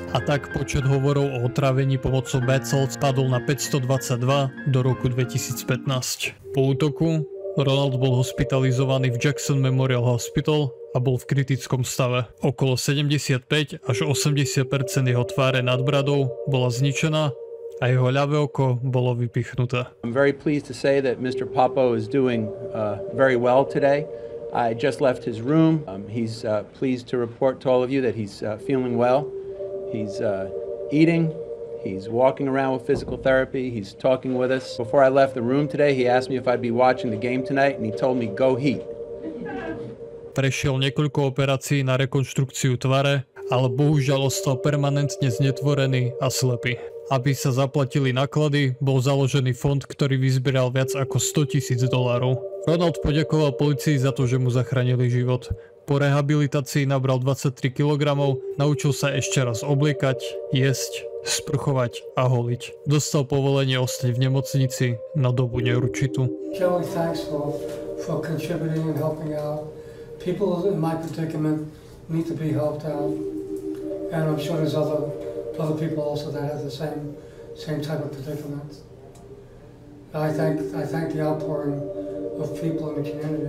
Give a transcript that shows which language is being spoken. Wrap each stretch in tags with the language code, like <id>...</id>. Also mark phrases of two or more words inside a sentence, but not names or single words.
<sk>A tak počet hovorov o otrávení pomocou</sk> <en>bath salts</en> <sk>padol na 522 do roku 2015. Po útoku Ronald bol hospitalizovaný v Jackson Memorial Hospital a bol v kritickom stave. Okolo 75 až 80% jeho tváre nad bradou bola zničená a jeho ľavé oko bolo vypichnuté.</sk> <en>I'm very pleased to say that Mr. Popo is doing very well today. I just left his room. He's pleased to report to all of you that he's feeling well. He's eating. He's walking around with physical therapy. He's talking with us. Before I left the room today, he asked me if I'd be watching the game tonight, and he told me, "Go Heat."</en> <sk>Prešiel niekoľko operácií na rekonštrukciu tvare, ale bohužiaľ ostal permanentne znetvorený a slepý. Aby sa zaplatili náklady, bol založený fond, ktorý vyzbieral viac ako $100,000. Ronald poďakoval polícii za to, že mu zachránili život. Po rehabilitácii nabral 23 kg, naučil sa ešte raz obliekať, jesť, sprchovať a holiť. Dostal povolenie ostať v nemocnici na dobu neurčitú.</sk> <en>Joey, thanks for contributing and helping out. People in my predicament need to be helped out, and I'm sure there's other people also that have the same type of predicament. I thank the outpouring of people in the community.</en>